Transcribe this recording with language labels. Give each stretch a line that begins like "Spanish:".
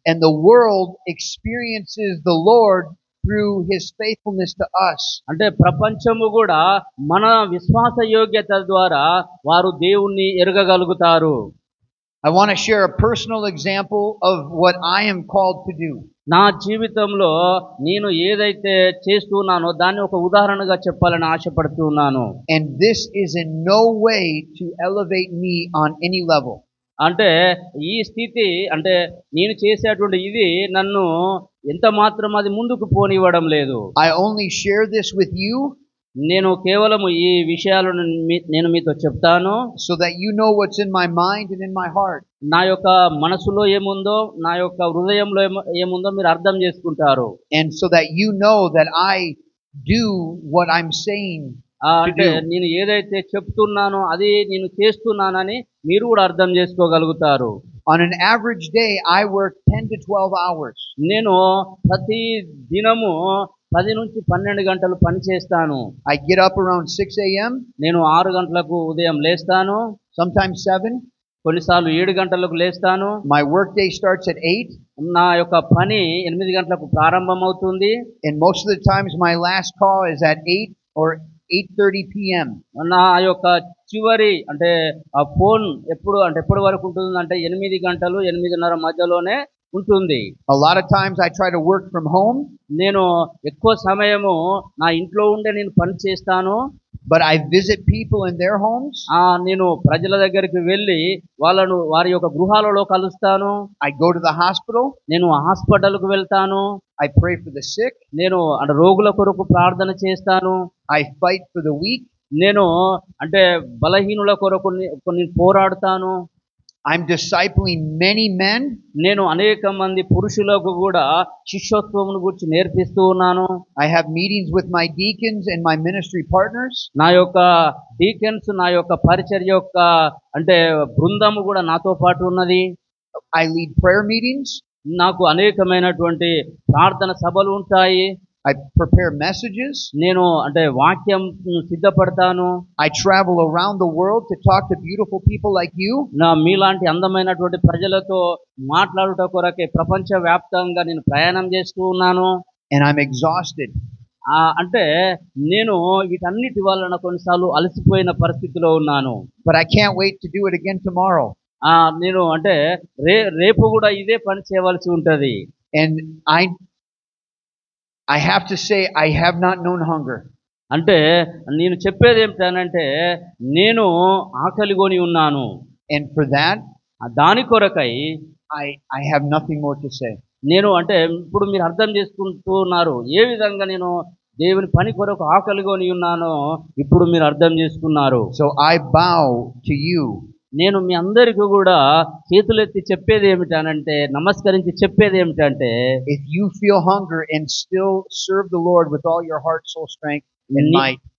English: And the world experiences the Lord through His faithfulness to us.
Telugu: అంటే ప్రపంచము కూడా మన విశ్వాస యోగ్యత ద్వారా వారు దేవుణ్ణి ఎరగగలుగుతారు.
English: I want to share a personal example of what I am called to do.
Telugu: నా జీవితంలో నేను ఏదైతే చేస్తున్నానో దాన్ని ఒక ఉదాహరణగా చెప్పాలని ఆశపడుతున్నాను.
English: And this is in no way to elevate me on any level.
Telugu: అంటే ఈ స్థితి అంటే నేను చేసేటువంటి ఇది నన్ను ఎంత మాత్రం అది ముందుకు పోనివ్వడం లేదు.
English: I only share this with you
Telugu: నేను కేవలం ఈ విషయాలను నేను మీతో చెప్తాను
English: so that you know what's in my mind and in my heart.
Telugu: నా యొక్క మనసులో ఏముందో నా యొక్క హృదయంలో ఏముందో మీరు అర్థం చేసుకుంటారు.
English: And so that you know that I do what I'm saying.
Telugu: అంటే నేను ఏదైతే చెప్తున్నానో అది నేను చేస్తున్నానని మీరు కూడా అర్థం చేసుకోగలుగుతారు.
English: On an average day I work 10 to 12 hours.
Telugu: నేను ప్రతి దినము 10 నుంచి 12 గంటలు పని చేస్తాను.
English: I get up around 6 a.m.
Telugu: నేను 6 గంటలకు ఉదయం లేస్తాను.
English: Sometimes 7.
Telugu: కొన్నిసార్లు 7 గంటలకు లేస్తాను.
English: My work day starts at 8.
Telugu: నా యొక్క పని 8 గంటలకు ప్రారంభమవుతుంది.
English: And most of the times my last call is at 8 or 8:30 p.m.
Telugu: నా యొక్క చివరి అంటే ఆ ఫోన్ ఎప్పటి వరకు ఉంటుంది అంటే 8 గంటలు 8:30 మధ్యలోనే ఉంటుంది.
English: A lot of times I try to work from home.
Telugu: నేను ఎక్కువ సమయము నా ఇంట్లో ఉండే నేను పని చేస్తాను.
English: But I visit people in their homes.
Telugu: నేను ప్రజల దగ్గరికి వెళ్ళి వారి యొక్క గృహాలలో కలుస్తాను.
English: I go to the hospital.
Telugu: నేను హాస్పిటల్కు వెళ్తాను.
English: I pray for the sick.
Telugu: నేను అంటే రోగుల కొరకు ప్రార్థన చేస్తాను.
English: I fight for the weak.
Telugu: నేను అంటే బలహీనుల కొరకు కొన్ని పోరాడతాను.
English: I'm discipling many men.
Telugu: నేను అనేక మంది పురుషులకు కూడా శిష్యత్వమును గురించి నేర్పిస్తూ ఉన్నాను.
English: I have meetings with my deacons and my ministry partners.
Telugu: నా యొక్క డీకన్స్ నా యొక్క పరిచర్య యొక్క అంటే బృందము కూడా నాతో పాటు ఉన్నది.
English: I lead prayer meetings.
Telugu: నాకు అనేకమైనటువంటి ప్రార్థన సభలు ఉంటాయి.
English: I prepare messages.
Telugu: నేను అంటే వాక్యం సిద్ధపడతాను.
English: I travel around the world to talk to beautiful people like you.
Telugu: మీలాంటి అందమైనటువంటి ప్రజలతో మాట్లాడుట కొరకే ప్రపంచ వ్యాప్తంగా నేను ప్రయాణం చేస్తూ ఉన్నాను.
English: And I'm exhausted.
Telugu: అంటే నేను వీటన్నిటి వలన కొన్నిసార్లు అలసిపోయిన పరిస్థితిలో ఉన్నాను.
English: But I can't wait to do it again tomorrow.
Telugu: నేను అంటే రేపు కూడా ఇదే పని చేయవలసి ఉంటది.
English: And I have to say I have not known hunger.
Telugu: అంటే నేను చెప్పేది ఏమిటనంటే నేను ఆకలిగొని ఉన్నాను.
English: And for that
Telugu: దాని కొరకై
English: I have nothing more to say.
Telugu: నేను అంటే ఇప్పుడు మీరు అర్థం చేసుకుంటున్నారు ఏ విధంగా నేను దేవుని పని కొరకు ఆకలిగొని ఉన్నానో ఇప్పుడు మీరు అర్థం చేసుకున్నారు.
English: So I bow to you.
Telugu: నేను మీ అందరికీ కూడా చేతులెత్తి చెప్పేది ఏమిటనంటే నమస్కరించి చెప్పేది ఏమిటంటే
English: if you feel hunger and still serve the Lord with all your heart, soul, strength and might.